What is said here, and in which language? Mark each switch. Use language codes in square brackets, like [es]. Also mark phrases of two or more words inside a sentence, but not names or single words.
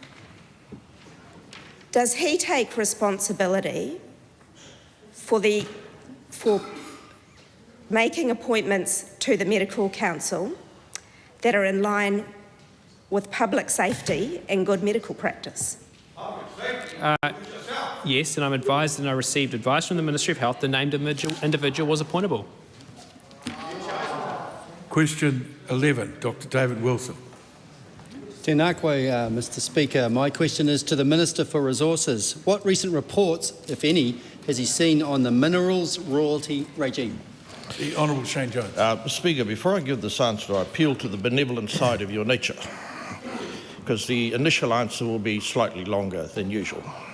[en] Does he take responsibility for making appointments to the Medical Council that are in line with public safety and good medical practice? Yes, and I'm advised and I received advice from the Ministry of Health. The named individual was appointable. Question 11, Dr David Wilson. [mi] Tēnā koe, [en] Mr Speaker. My question is to the Minister for Resources. What recent reports, if any, has he seen on the minerals royalty regime? The Honourable Shane Jones. Mr Speaker, before I give this answer, I appeal to the benevolent side of your nature, because the initial answer will be slightly longer than usual.